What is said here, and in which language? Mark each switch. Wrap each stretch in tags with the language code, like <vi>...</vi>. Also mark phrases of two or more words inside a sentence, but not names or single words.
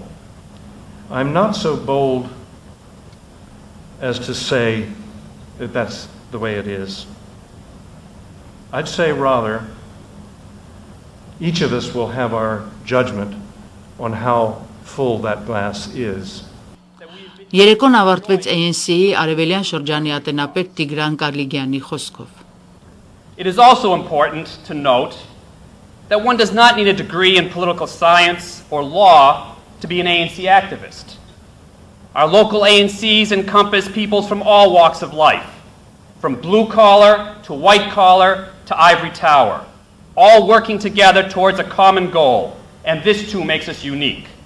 <en>I'm not so bold as to say that that's the way it is. I'd say rather, each of us will have our judgment on how full that glass is.</en> <hy>Երեկոն ավարտվեց ANC-ի արևելյան շրջանի ատենապետ Տիգրան Կարլիգյանի խոսքով.</hy> <en>It is also important to note that one does not need a degree in political science or law to be an ANC activist. Our local ANCs encompass peoples from all walks of life, from blue collar to white collar to ivory tower, all working together towards a common goal, and this too makes us unique.</en>